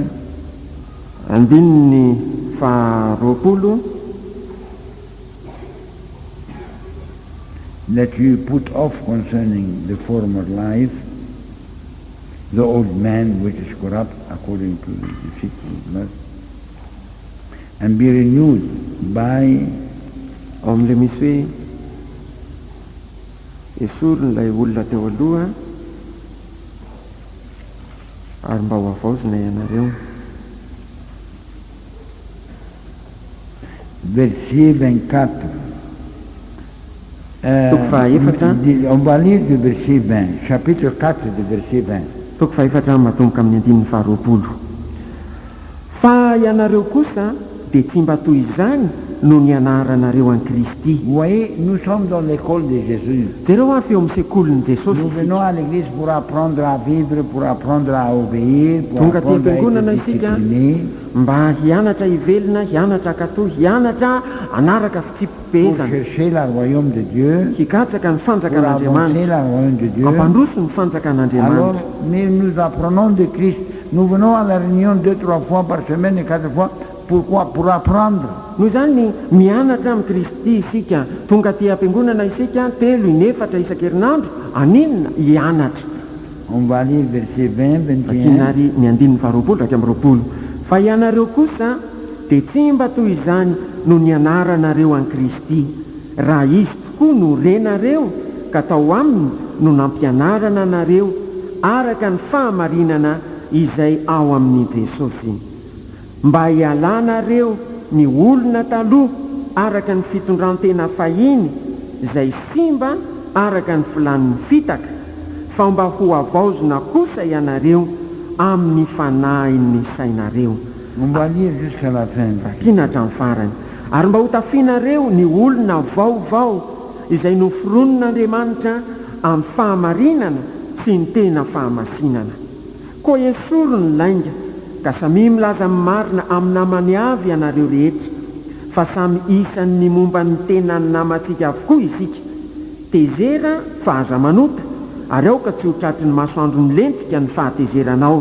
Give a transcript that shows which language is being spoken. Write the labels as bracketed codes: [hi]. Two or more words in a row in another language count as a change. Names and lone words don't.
[mg] andininy faharoapolo. [en] That you put off concerning the former life, the old man which is corrupt according to the deceitful lust, and be renewed by [mg] ao amin'ilay misy hoe esoronyilay olona teo aloha ary mba ho avaozina ianareo. [fr] verset 24. [mg] Toko fahaefatra. [fr] On va lire du verset 20, chapitre 4 du verset 20. [mg] toko fahaefatra matomboka amin'ny andininy faharoapolo. Fa ianareo kosa dia tsy mba toy izany no ny anaranareo an Kristy. [fr] Vous voyez, nous sommes dans l'école de Jésus. [mg] Jereo avy eo amin'ny sekolin'i Jesosy. [fr] Nous venons à l'église pour apprendre à vivre, pour apprendre à obéir, pour [mg] Tonga [fr] apprendre à [mg] tem-piangonana [fr] être [mg] isika [fr] discipliné, [mg] mba hianatra hivelona, hianatra katò, hianatra anaraka [fr] pour [mg] fitsipipezana, [fr] chercher le royaume de Dieu, [mg] hikatraka ny [fr] pour avancer [mg] fanjakan'Andriamanitra, [fr] le royaume de Dieu. [mg] ampandroso ny [fr] Alors, [mg] fanjakan'Andriamanitra. [fr] mais nous apprenons de Christ. Nous venons à la réunion 2-3 fois par semaine et 4 fois. Pourquoi? Pour apprendre. [mg] Noho izany mianatra amin'ny Kristy isika, tonga ty am-piangonana isika 3-4 isan-kerinandro, aninona hianatra. [fr] On va lire verset 20, 21. [mg] Vakinary ny andininy faharoapolo raika amin'ny roapolo. Fa ianareo kosa dia tsy mba toy izany no ny anaranareo an Kristy, raha izy tokoa no renareo ka tao aminy no nampianarana anareo araka ny fahamarinana izay ao amin'ny Jesosy, mba hialanareo ny olona taloha araka ny fitondrantena fahiny izay simba araka ny filan'ny fitaka, fa mba ho avaozina kosa ianareo amin'ny fanahin'ny sainareo. [fr] On va lire jusqu'à la fin. [mg] Vakina hatramin'ny farany. Ary mba ho tafianareo ny olona vaovao izay noforonon'Andriamanitra amin'ny fahamarinana sy ny tena fahamasinana. Koa esorony lainga ka samy milaza amin'ny marina amin'ny namany avy ianareo rehetra fa samy isan'ny momba ny tenany namantsika avokoa isika tezera fa aza manota ary aoka tsy ho tratry ny masoandro milentsika ny fahatezeranao